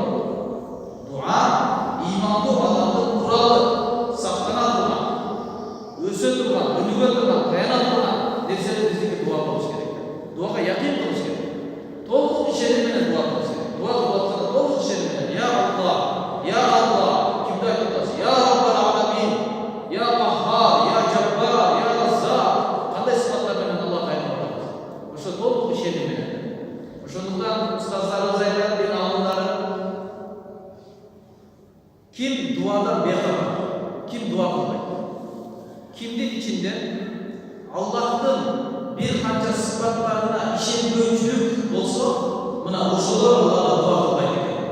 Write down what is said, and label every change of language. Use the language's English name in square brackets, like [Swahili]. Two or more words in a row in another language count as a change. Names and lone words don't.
[Kyrgyz] Дуа имандуу адамдын куралы, сактана турган, өсө турган, өнүгө турган, таяна турган нерсе биздики дуа болуш керек. Дуага якин кылыш керек. Толук ишеним менен дуа кылыш керек. Дуа кылып атканда толук ишеним менен, [Arabic] يا الله، يا الله, [Kyrgyz] кимди айтып атасыз? [Arabic] يا رب العالمين، يا قهار، يا جبار، يا رزاق. [Kyrgyz] Кандай сыфаттар менен Аллахка айтып атабыз? Ошо толук ишеним менен. Ошондуктан устаздарыбыз айтат, дин алымдары, ким дуадан бейхабар, ким дуа кылбайт? Кимдин ичинде Аллахтын бир канча сыфаттарына ишенбөөчүлүк болсо, мына ошолор Аллахка дуа кылбайт экен.